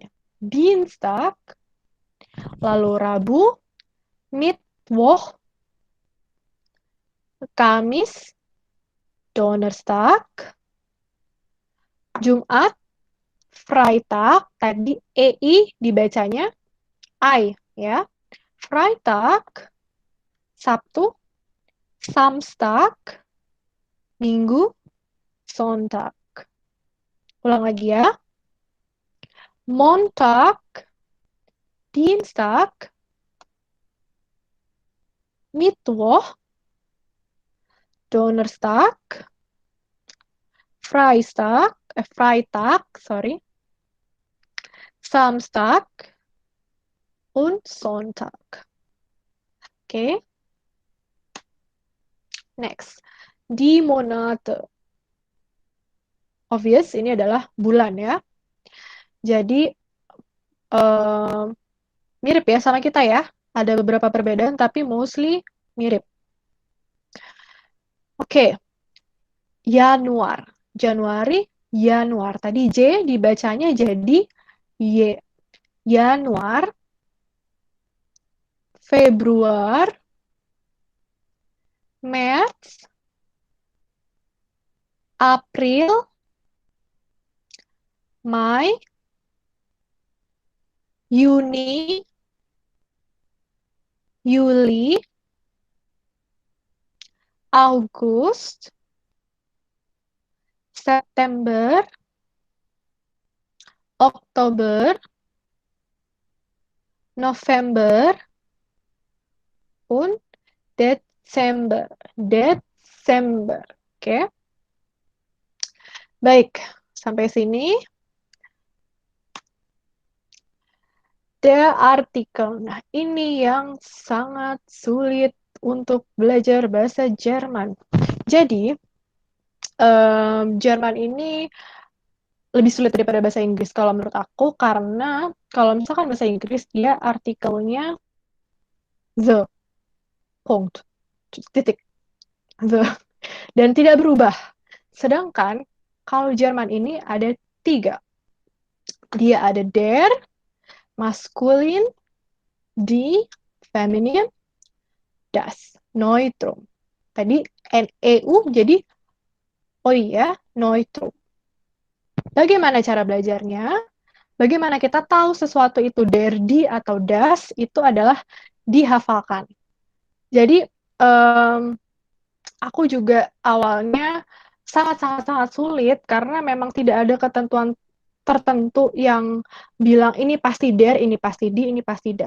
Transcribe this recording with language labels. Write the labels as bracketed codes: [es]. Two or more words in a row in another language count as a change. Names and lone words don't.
[id] Dienstag, lalu Rabu, Mittwoch, Kamis, Donnerstag, Jumat, Freitag, tadi EI dibacanya I ya. Freitag, Sabtu, Samstag, Minggu, Sonntag. Ulang lagi ya. [de] Montag, Dienstag, Mittwoch, Donnerstag, Freitag, sorry, Samstag und Sonntag. Okay. Next, die Monate. [id] Obvious, ini adalah bulan ya. Jadi mirip ya sama kita ya. Ada beberapa perbedaan, tapi mostly mirip. Oke, Januar. Januari, Januar. Tadi J dibacanya jadi Y. [de] Januar, Februar, Maret, April, Mei, Juni, Juli, August, September, Oktober, November, und Desember. [id] Desember. Oke. Baik, sampai sini. [de] Der Artikel. [id] Nah, ini yang sangat sulit untuk belajar bahasa Jerman. Jadi, Jerman ini lebih sulit daripada bahasa Inggris kalau menurut aku, karena kalau misalkan bahasa Inggris, dia artikelnya the, punkt, titik, the, dan tidak berubah. Sedangkan kalau Jerman ini ada 3. Dia ada der, maskulin, die, feminin, das, neutrum. Tadi NEU jadi oh iya, neutrum. Bagaimana cara belajarnya? Bagaimana kita tahu sesuatu itu [de] der, die, [id] atau das, itu adalah dihafalkan. Jadi, aku juga awalnya sangat-sangat sulit karena memang tidak ada ketentuan tertentu yang bilang ini pasti der, ini pasti di, ini pasti das.